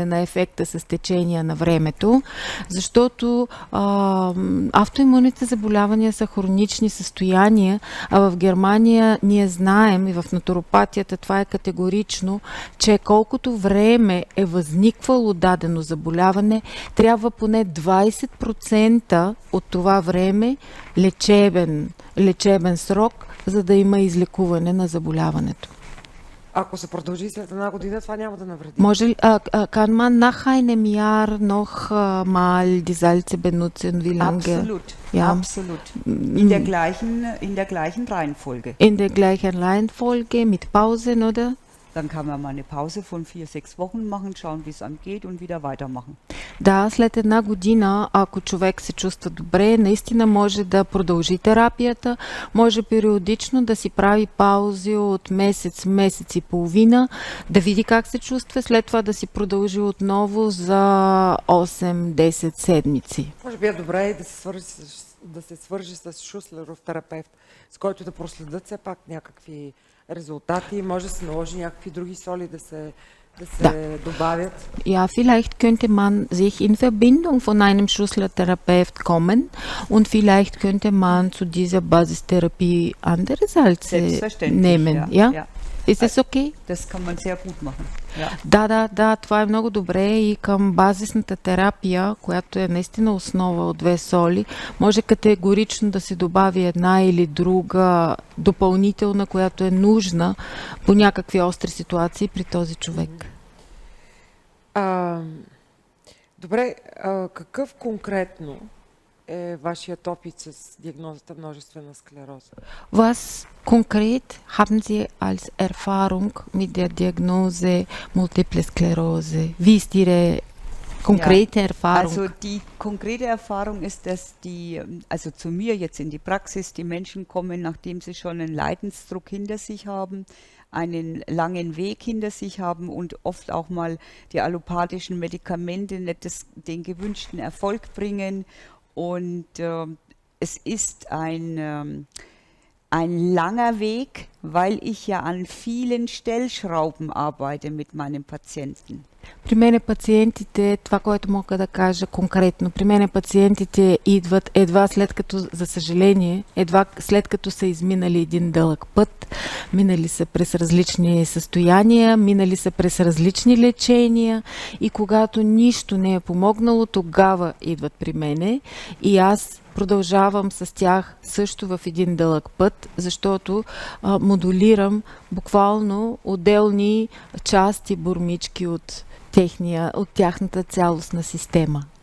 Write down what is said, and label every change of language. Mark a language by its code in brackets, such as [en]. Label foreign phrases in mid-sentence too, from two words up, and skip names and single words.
[bg] на ефекта с течение на времето, защото автоимунните заболявания са хронични състояния, а в Германия ние знаем и в натуропатията това е категорично, че колкото време е възниквало дадено заболяване, трябва поне 20% от това време лечебен срок, за да има излекуване на заболяването. Ако се продължи след една година, това няма да навреди. [de] Kann man nach einem Jahr noch mal die Salze benutzen? Wie lange? Absolut, Ja. absolut. In der gleichen Reihenfolge. In der gleichen Reihenfolge mit Pausen, oder? Dann kann man mal eine Pause von 4-6 Wochen machen, schauen, wie es einem geht und wieder weitermachen. [bg] Да, след една година, ако човек се чувства добре, наистина може да продължи терапията, може периодично да си прави паузи от месец и половина, да види как се чувства, след това да си продължи отново за 8-10 седмици. Може би е добре и да се свържи с шуслеров терапевт, с който да проследят все пак някакви резултати. Може да се наложи някакви други соли да се добавят. [de] Ja, vielleicht könnte man sich in Verbindung von einem Schussler-Therapeut kommen und vielleicht könnte man zu dieser Basistherapie andere Salze nehmen. Ja? [en] Is this okay? [de] Das kann man sehr gut machen. Ja. [bg] Да, това е много добре и към базисната терапия, която е наистина основа от 2 соли, може категорично да се добави една или друга допълнителна, която е нужна по някакви остри ситуации при този човек. Добре, какъв конкретно е вашият опит с диагнозата множествена склероза? [de] Was konkret haben Sie als Erfahrung mit der Diagnose Multiple Sklerose? Wie ist Ihre konkrete Erfahrung? Also die konkrete Erfahrung ist, dass also zu mir jetzt in die Praxis, die Menschen kommen, nachdem sie schon einen Leidensdruck hinter sich haben, einen langen Weg hinter sich haben und oft auch mal die allopathischen Medikamente nicht den gewünschten Erfolg bringen. Und es ist ein langer Weg, weil ich ja an vielen Stellschrauben arbeite mit meinen Patienten. [bg] При мене пациентите, това, което мога да кажа конкретно, при мене пациентите идват едва след като, за съжаление, едва след като са изминали един дълъг път, минали са през различни състояния, минали са през различни лечения и когато нищо не е помогнало, тогава идват при мене и аз продължавам с тях също в един дълъг път, защото модулирам буквално отделни части, бурмички от тяхната цялостна система.